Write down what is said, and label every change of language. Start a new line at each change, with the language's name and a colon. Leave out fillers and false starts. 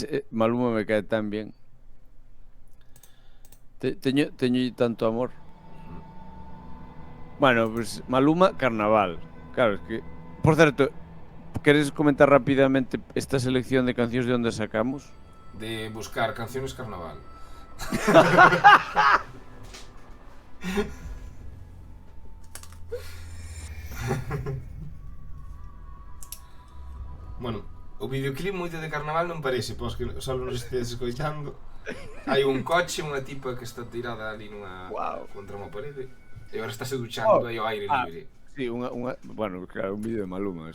Spanish: Maluma me cae tan bien.
Galician: Teño tanto amor.
Spanish: Bueno, pues Maluma, Carnaval. Claro, es que...
Galician: Por certo, queres comentar rapidamente esta selección de cancións de onde sacamos?
Spanish: De buscar canciones Carnaval.
Galician: Bueno, o videoclip moito de Carnaval non parece, pois que só nos estedes escoitando. Hai un coche, unha tipa que está tirada ali nunha contra unha parede e agora está se duchando aí ao aire libre. Sí, bueno, claro, un vídeo de Maluma.